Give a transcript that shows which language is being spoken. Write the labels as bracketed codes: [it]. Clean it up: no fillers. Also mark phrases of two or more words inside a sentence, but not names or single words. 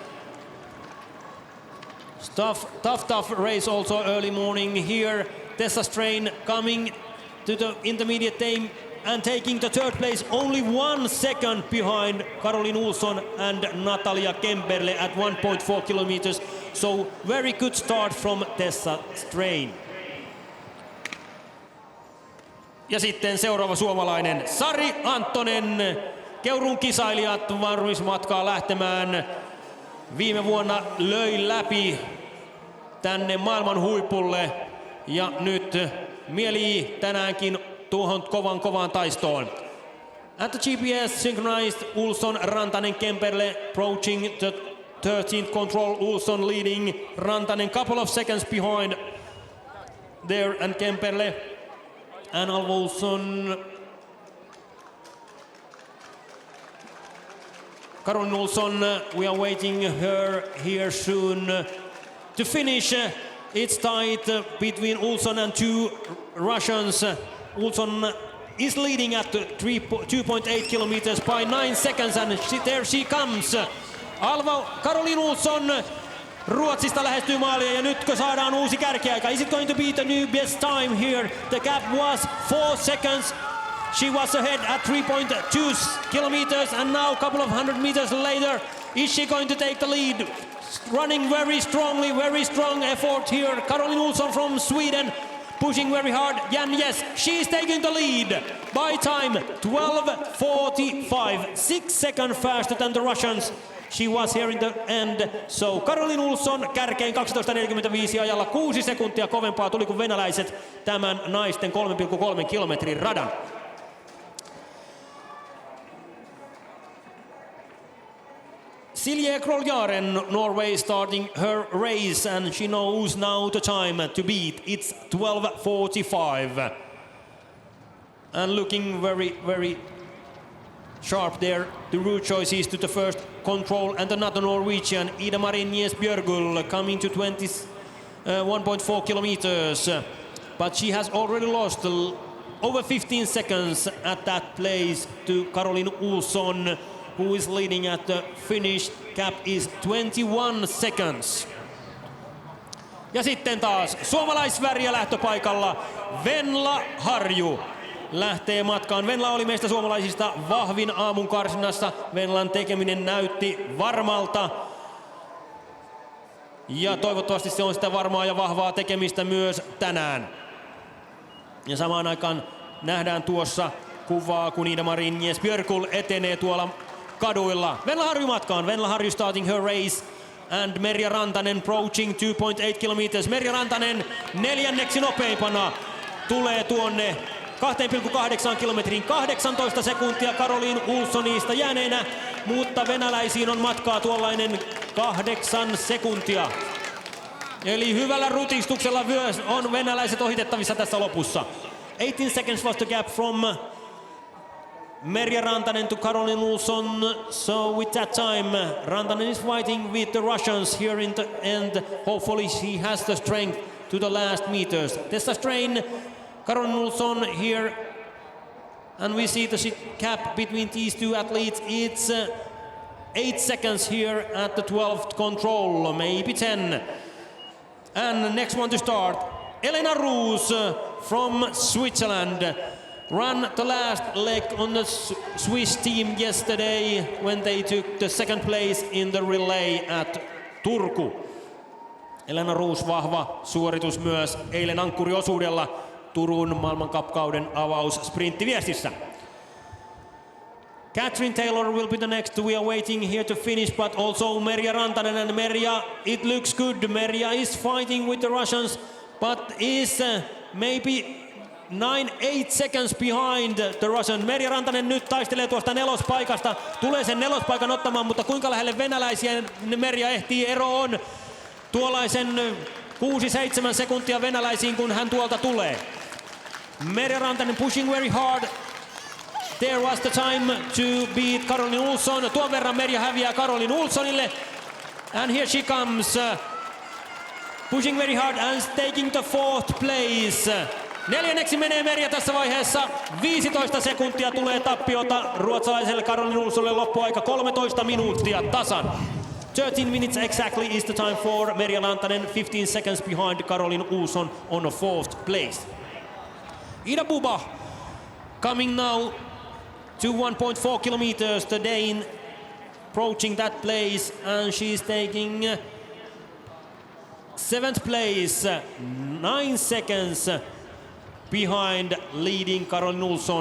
[en] Tough race also early morning here. Tessa Strain coming to the intermediate time and taking the third place, only 1 second behind Karolin Olsson and Natalia Kemberle at 1.4 kilometers. So very good start from Tessa Strain. [fi] Ja sitten seuraava suomalainen, Sari Anttonen. Keuruun kisailijat varmismatkaa lähtemään. Viime vuonna löi läpi tänne maailman huipulle ja nyt mielii tänäänkin tuohon kovaan taistoon. [en] At the GPS synchronized, Olsson, Rantanen, Kemberle approaching the 13th control, Olsson leading, Rantanen couple of seconds behind there, and Kemperle and Alva Olsson. Caroline Olsson, we are waiting her here soon to finish. It's tight between Olsson and two Russians. Olsson is leading at 2.8 kilometers by 9 seconds, and there she comes. [fi] Caroline Olsson Ruotsista lähestyy maalia, ja nytkö saadaan uusi kärkiaika? [en] Is it going to be the new best time here? The gap was 4 seconds. She was ahead at 3.2 kilometers, and now a couple of 100 meters later, is she going to take the lead? Running very strongly, very strong effort here. Caroline Olsson from Sweden pushing very hard. And yes, she's taking the lead by time 12:45, 6 seconds faster than the Russians. She was here in the end. [fi] So Caroline Olsson kärkeen 12:45 ajalla 6 sekuntia kovempaa tuli kuin venäläiset tämän naisten 3,3 kilometrin radan. [en] Silje Kroljaren, Norway, starting her race, and she knows now the time to beat. It's 12:45. And looking very, very sharp there. The route choices to the first control, and another Norwegian, Ida-Marie Björgul, coming to 1.4 kilometers. But she has already lost over 15 seconds at that place to Caroline Olsson, who is leading at the finish. Gap is 21 seconds. [fi] Ja sitten taas suomalaisväriä lähtöpaikalla. Venla Harju lähtee matkaan. Venla oli meistä suomalaisista vahvin aamun karsinnassa. Venlan tekeminen näytti varmalta. Ja toivottavasti se on sitä varmaa ja vahvaa tekemistä myös tänään. Ja samaan aikaan nähdään tuossa kuvaa, kun Ida-Marie Björkul etenee tuolla kaduilla. [en] Venla Harju matkaan. Venla Harju starting her race. And Merja Rantanen approaching 2.8 kilometers. [fi] Merja Rantanen neljänneksi nopeimpana tulee tuonne 2,8 kilometriin, 18 sekuntia Caroline Olssonista jääneenä, mutta venäläisiin on matkaa tuollainen 8 sekuntia. Eli hyvällä rutistuksella myös on venäläiset ohitettavissa tässä lopussa. [en] 18 seconds was the gap from Merja Rantanen to Caroline Olsson. So with that time, Rantanen is fighting with the Russians here in the end. Hopefully she has the strength to the last meters. Tessa Strain, Caroline Olsson here, and we see the gap between these two athletes. It's 8 seconds here at the 12th control, maybe 10. And next one to start, Elena Roos from Switzerland. Ran the last leg on the Swiss team yesterday when they took the second place in the relay at Turku. [fi] Elena Roos vahva suoritus myös eilen ankkuriosuudella Turun maailmancupkauden avaus sprinttiviestissä. [en] Catherine Taylor will be the next. We are waiting here to finish, but also Merja Rantanen, and Merja, it looks good. Merja is fighting with the Russians, but is maybe 9-8 seconds behind the Russian. [fi] Merja Rantanen nyt taistelee tuosta nelospaikasta. Tulee sen nelospaikan ottamaan, mutta kuinka lähelle venäläisiä Merja ehtii? Ero on tuollaisen 6-7 sekuntia venäläisiin, kun hän tuolta tulee. [en] Merja Rantanen pushing very hard. There was the time to beat Caroline Olsson. [fi] Tuon verran Merja häviää Caroline Olssonille. [en] And here she comes. Pushing very hard and taking the 4th place. [fi] Neljänneksi menee Merja tässä vaiheessa. 15 sekuntia tulee tappiota ruotsalaiselle Caroline Olssonille, loppuaika 13 minuuttia tasan. [en] 13 minutes exactly is the time for Merja Rantanen, 15 seconds behind Caroline Olsson on the 4th place. Ida Buba coming now to 1.4 kilometers, the Dane approaching that place, and she's taking 7th place, 9 seconds behind leading Caroline Olsson.